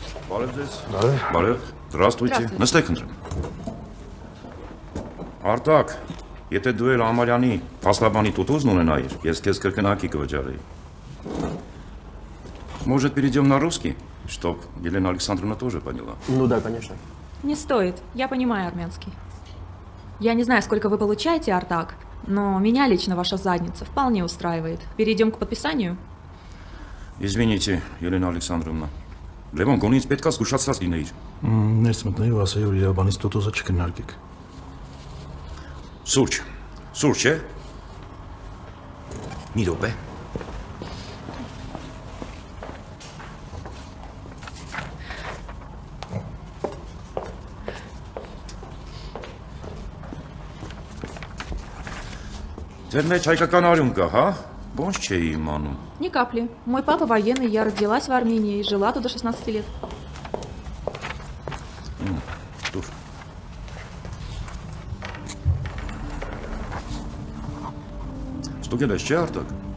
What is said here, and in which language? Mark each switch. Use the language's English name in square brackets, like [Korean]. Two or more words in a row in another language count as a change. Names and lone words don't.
[Armenian] Բարև ձեզ։ Բարև։ Բարև։ Здравствуйте։ Նստեք ընտրեմ։ Արտակ, եթե դու էլ Ամարյանի փաստաբանի տուտուզն ունենայիր, ես քեզ կրկնակի կվճարեի։ [Russian] Может, перейдем на русский, чтоб Елена Александровна тоже поняла? Ну да, конечно. Не стоит, я понимаю армянский. Я не знаю, сколько вы получаете, Артак, но меня лично ваша задница вполне устраивает. Перейдем к подписанию? Извините, Елена Александровна. [Armenian] Լևոն, գոնից պետք է զգուշացած լինեիր։ Ներս մտնեի ու ասեի, որ իրավաբանից տոտոզը չքննարկեք։ Սուրճ, սուրճ է։ Մի րոպե։ Ձեր մեջ հայկական արյուն կա, հա? Ոնց չէի իմանում։ [Russian] Ни капли. Мой папа военный, я родилась в Армении и жила тут до 16 лет. [Armenian] Դուր։ Ստուգել ես, չէ՞ Արտակ։